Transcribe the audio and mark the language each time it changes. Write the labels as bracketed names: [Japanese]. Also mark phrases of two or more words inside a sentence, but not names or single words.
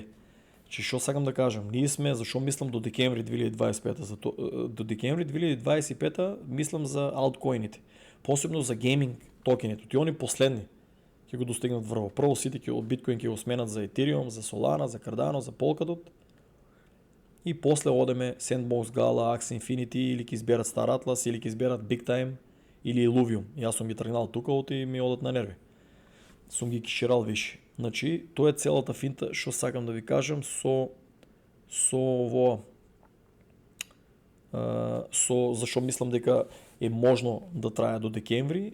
[Macedonian] Че што сакам да кажам, ние сме, зашо мислам до декември 2025, до декември 2025 мислам за алткоините, посебно за гейминг токените, ти они последни ќе го достигнат врво. Прво сите ќе од биткоин ќе го сменат за Ethereum, за Solana, за Cardano, за Polkadot и после одеме Sandbox, Gala, Axie Infinity или ќе изберат Star Atlas или ќе изберат Big Time или Illuvium. Јас сум ги тргнал тука и ми одат на нерви. Сум ги киширал више. Значи, тоа е целата финта што сакам да ви кажам со зашо мислам дека е можно да трае до декември.